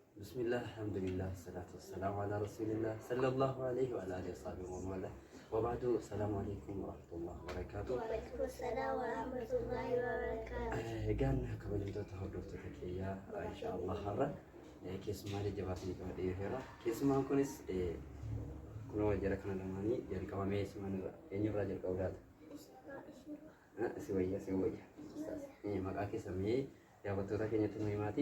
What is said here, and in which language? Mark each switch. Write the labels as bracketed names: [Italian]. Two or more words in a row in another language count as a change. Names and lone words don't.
[Arabic] بسم الله، الحمد لله، الصلاة والسلام على رسول الله صلى الله عليه وعلى آله وصحبه وبعد. السلام عليكم ورحمة الله وبركاته. وعليكم السلام ورحمة الله وبركاته. [Oromo] Egaan kabajamtoota hordoftoota kiyyaa inshaallah har'a keessummaa jabaatii qabadhee dhufeera. Keessummaan kunis kunoo jara kana lamaanii jalqabamee eenyurraa jalqabuudhaati? Si wayya. Maqaa keessanii daawwattoota keenyatti nu himaati.